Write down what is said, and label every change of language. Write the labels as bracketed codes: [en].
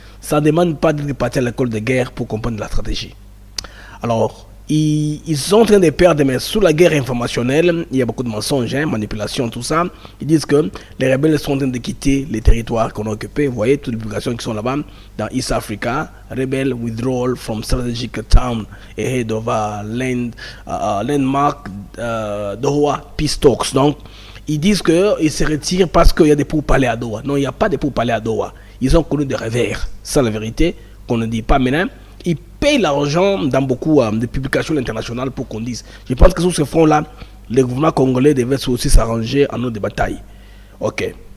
[fr] Ça ne demande pas de partir à l'école de guerre pour comprendre la stratégie. Alors, ils sont en train de perdre, mais sous la guerre informationnelle, il y a beaucoup de mensonges, manipulations, tout ça. Ils disent que les rebelles sont en train de quitter les territoires qu'on a occupés. Vous voyez toutes les publications qui sont là-bas dans East Africa. [en] Rebel withdrawal from strategic town ahead of landmark Doha peace talks. [fr] Donc, ils disent qu'ils se retirent parce qu'il y a des pourparlers à Doha. Non, il n'y a pas de pourparlers à Doha. Ils ont connu des revers. C'est la vérité qu'on ne dit pas maintenant. Ils payent l'argent dans beaucoup de publications internationales pour qu'on dise. Je pense que sur ce front-là, le gouvernement congolais devait aussi s'arranger en eau de bataille. Ok.